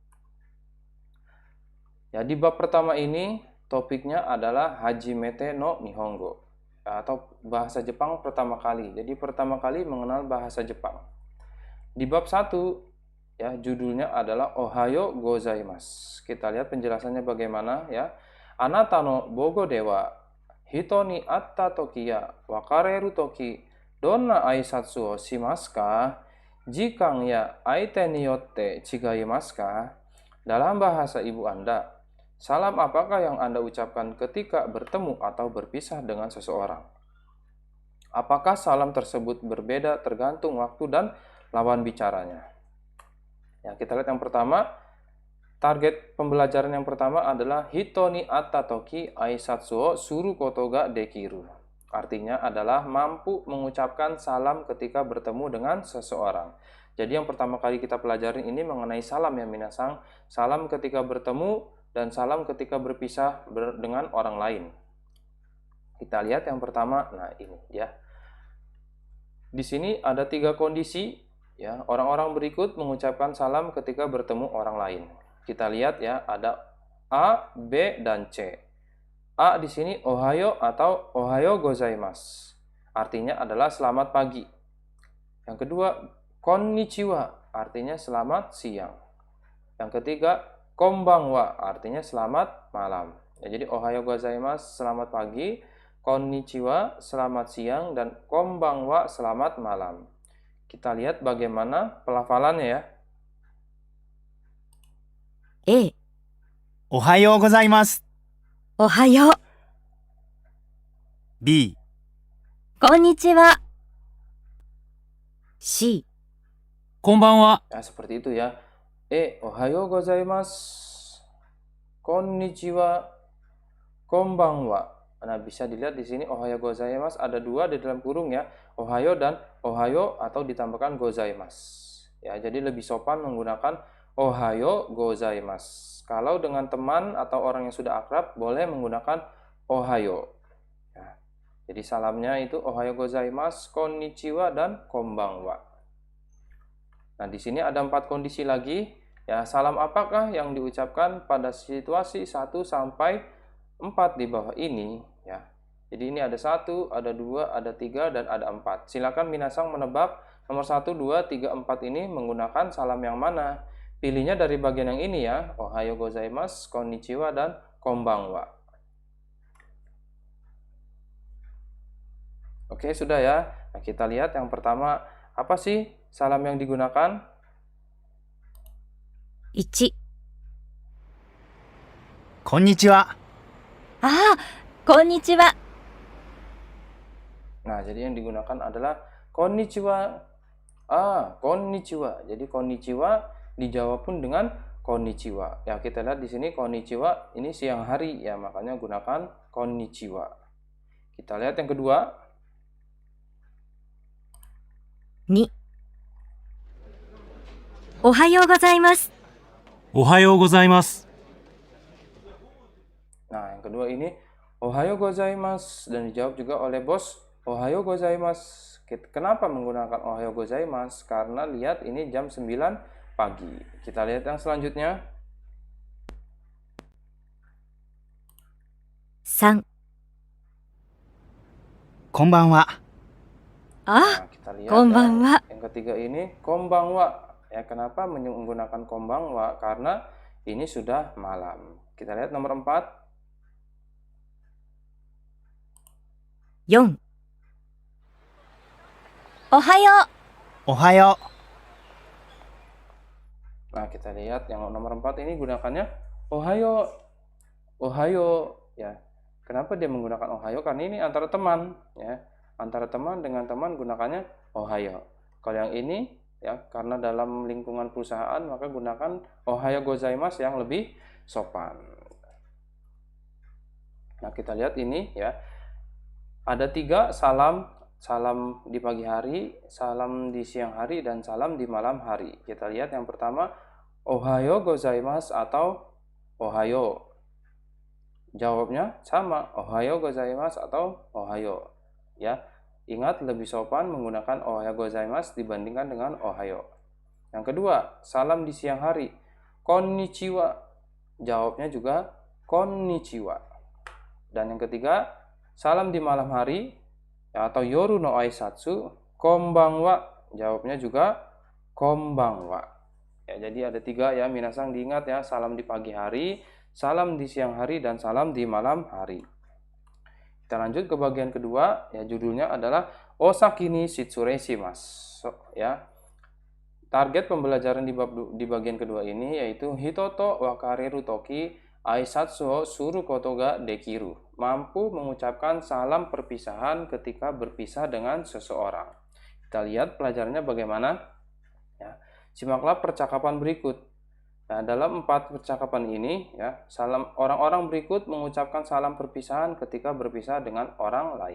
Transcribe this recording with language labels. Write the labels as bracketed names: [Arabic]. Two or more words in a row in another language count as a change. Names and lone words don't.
[Indonesian] Ya, di bab pertama ini, topiknya adalah Hajimete no Nihongo, atau bahasa Jepang pertama kali. Jadi pertama kali mengenal bahasa Jepang. Di bab 1, ya, judulnya adalah [Japanese] おはようございます. [Indonesian] Kita lihat penjelasannya bagaimana, ya. [Japanese] あなたの母語では人に会ったときや別れるときどんな挨拶をしますか? 時間や相手によって違いますか? [Indonesian] Dalam bahasa ibu Anda, salam apakah yang Anda ucapkan ketika bertemu atau berpisah dengan seseorang? Apakah salam tersebut berbeda tergantung waktu dan lawan bicaranya? Ya, kita lihat yang pertama. Target pembelajaran yang pertama adalah [Japanese] 人に会ったとき挨拶をすることができる. [Indonesian] Artinya adalah mampu mengucapkan salam ketika bertemu dengan seseorang. Jadi yang pertama kali kita pelajarin ini mengenai salam ya minasang. Salam ketika bertemu dan salam ketika berpisah dengan orang lain. Kita lihat yang pertama, nah ini ya. Di sini ada 3 kondisi ya. Orang-orang berikut mengucapkan salam ketika bertemu orang lain. Kita lihat ya, ada A, B, dan C. A di sini ohayo atau [Japanese] おはようございます. [Indonesian] Artinya adalah selamat pagi. Yang kedua, konnichiwa, artinya selamat siang. Yang ketiga, konbanwa, artinya selamat malam. Ya, jadi [Japanese] おはようございます, [Indonesian] selamat pagi. Konnichiwa, selamat siang. Dan konbanwa, selamat malam. Kita lihat bagaimana pelafalannya ya. [Japanese] A、おはようございます。おはよう、 B、こんにちは。C、こんばんは。 [Indonesian] Ya, seperti itu ya. [Japanese] おはようございます。こんにちは. Konbanwa. [Indonesian] Nah, bisa dilihat di sini [Japanese] おはようございます [Indonesian] ada 2 di dalam kurung ya. Ohayo dan ohayo atau ditambahkan gozaimasu. Ya, jadi lebih sopan menggunakan [Japanese] おはようございます. [Indonesian] Kalau dengan teman atau orang yang sudah akrab boleh menggunakan ohayo. Ya, jadi salamnya itu [Japanese] おはようございます, [Indonesian] konnichiwa, dan konbanwa. Nah, di sini ada 4 kondisi lagi. Ya, salam apakah yang diucapkan pada situasi 1 sampai 4 di bawah ini ya. Jadi ini ada 1, ada 2, ada 3, dan ada 4. Silakan minasang menebak nomor 1, 2, 3, 4 ini menggunakan salam yang mana. Pilihnya dari bagian yang ini ya. [Japanese] おはようございます、こんにちは, [Indonesian] dan konbanwa. Oke, sudah ya. Nah, kita lihat yang pertama, apa sih salam yang digunakan? [Japanese] 1、こんにちは。ああ、こんにちは。 [Indonesian] Nah, jadi yang digunakan adalah konnichiwa. Konnichiwa. Jadi konnichiwa dijawab pun dengan konnichiwa. Ya, kita lihat di sini konnichiwa ini siang hari ya, makanya gunakan konnichiwa. Kita lihat yang kedua. [Japanese] 2、おはようございます。おはようございます。 [Indonesian] Nah, yang kedua ini [Japanese] おはようございます [Indonesian] dan dijawab juga oleh bos [Japanese] おはようございます. [Indonesian] Kenapa menggunakan [Japanese] おはようございます? [Indonesian] Karena lihat ini jam 9 pagi. Kita lihat yang selanjutnya. [Japanese] 3、こんばんは。あ、 [Indonesian] Nah, kita lihat konbanwa. yang ketiga ini konbanwa. Ya, kenapa menggunakan konbanwa? Karena ini sudah malam. Kita lihat nomor 4. [Japanese] 4、おはよう。おはよ [Indonesian] Nah, kita lihat yang nomor 4 ini gunakannya ohayo. Ohayo ya. Kenapa dia menggunakan ohayo? Karena ini antara teman, ya. Antara teman dengan teman gunakannya ohayo. Kalau yang ini, ya, karena dalam lingkungan perusahaan maka gunakan [Japanese] おはようございます [Indonesian] yang lebih sopan. Nah, kita lihat ini, ya. Ada 3 salam, salam di pagi hari, salam di siang hari, dan salam di malam hari. Kita lihat yang pertama, [Japanese] おはようございます atau ohayo. [Indonesian] Jawabnya sama, [Japanese] おはようございます atau ohayo. [Indonesian] Ya, ingat lebih sopan menggunakan [Japanese] おはようございます [Indonesian] dibandingkan dengan ohayo. Yang kedua, salam di siang hari, konnichiwa. Jawabnya juga konnichiwa. Dan yang ketiga, salam di malam hari atau [Japanese] 夜の挨拶, [Indonesian] konbanwa. Jawabnya juga konbanwa. Ya, jadi ada 3 ya, minasang diingat ya, salam di pagi hari, salam di siang hari, dan salam di malam hari. Kita lanjut ke bagian kedua, ya, judulnya adalah [Japanese] お先に失礼します, [Indonesian] ya. Target pembelajaran di bagian kedua ini yaitu [Japanese] 人と別れるとき挨拶をすることができる. [Indonesian] Mampu mengucapkan salam perpisahan ketika berpisah dengan seseorang. Kita lihat pelajarannya bagaimana. Ya, simaklah percakapan berikut. Nah, dalam 4 percakapan ini, ya, orang-orang berikut mengucapkan salam perpisahan ketika berpisah dengan orang lain.